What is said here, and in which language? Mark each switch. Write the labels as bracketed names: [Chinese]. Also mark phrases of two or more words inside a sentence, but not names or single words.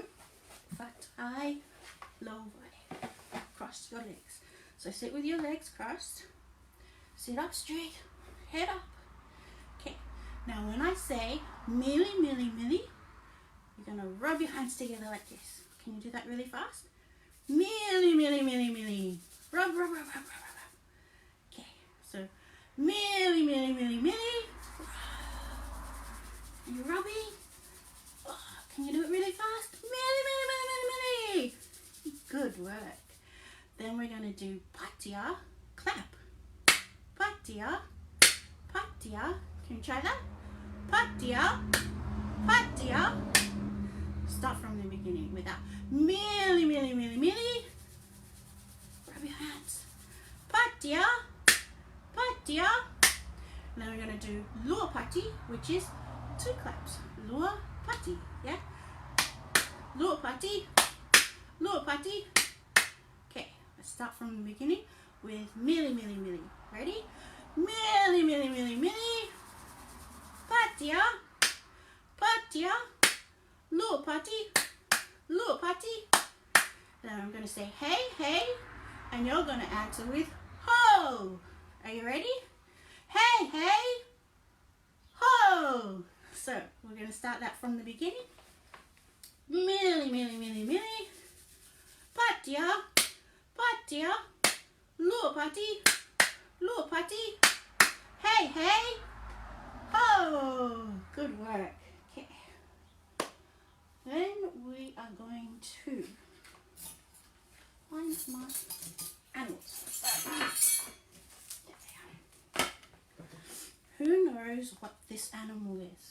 [Samoan] Fatai lovai. [English] Cross your legs. So sit with your legs crossed. Sit up straight. Head up. Okay. Now when I say [Samoan] mili mili mili, [English] you're going to rub your hands together like this. Can you do that really fast? [Samoan] Mili mili mili mili. [English] Rub rub rub rub rub rub. Okay. [Samoan] So mili mili mili mili. [English] Are you rubbing? Oh, can you do it really fast? [Samoan] Mili mili mili mili mili. [English] Good work. Then we're going to do patia, clap. [Samoan] Patia, patia. [English] Can you try that? [Samoan] Patia, patia. [English] Start from the beginning with that. [Samoan] Mili mili mili mili. [English] Rub your hands. [Samoan] Patia, patia. [English] Then we're going to do [Samoan] lua pati, [English] which is 2 claps. [Samoan] Lua pati, yeah? Lua pati, lua pati. [English] Okay, let's start from the beginning with [Samoan] mili mili mili. [English] Ready? [Samoan] Mili mili mili mili. Patia, patia. Lua pati, lua pati. [English] Then I'm going to say hey, hey, and you're going to answer with ho. Are you ready? Hey, hey, ho! So we're going to start that from the beginning. [Samoan] Mili, mili, mili, mili. Patia, patia. Luopati, luopati. [English] Hey, hey, ho! Good work. Okay. Then we are going to find my animals. Who knows what this animal is?